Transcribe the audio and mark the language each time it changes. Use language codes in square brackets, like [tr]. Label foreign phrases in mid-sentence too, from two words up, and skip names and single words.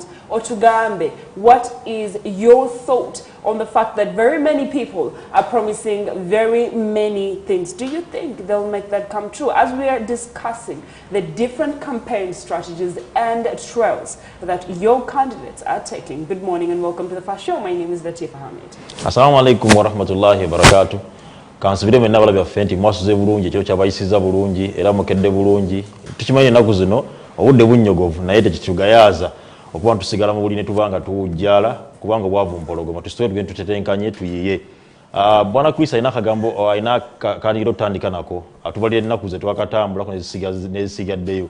[en] Or Tugambe, what is your thought on the fact that very many people are promising very many things? Do you think they'll make that come true? As we are discussing the different campaign strategies and trails that your candidates are taking. Good morning and welcome to the first show. My name is Latifah Hamid. [ar] السلام عليكم ورحمة الله وبركاته. [lg] Kansubire mwenna bala byaffe mwasuze bulungi ekyo kyabayisiza bulungi era mukedde bulungi. Tukimanyi ennaku zino obudde bunnyogovu naye tekitugayaza okuba tusigala mu buli ne tubanga tuwujjala kubanga obwavu mpologoma tusitwe tugende tutetenkanye tuyiye. Bwana Chris ayina akagambo ayina kaniro tandika nako atubalire ennaku ze twakatambula ko nezisigaddeyo.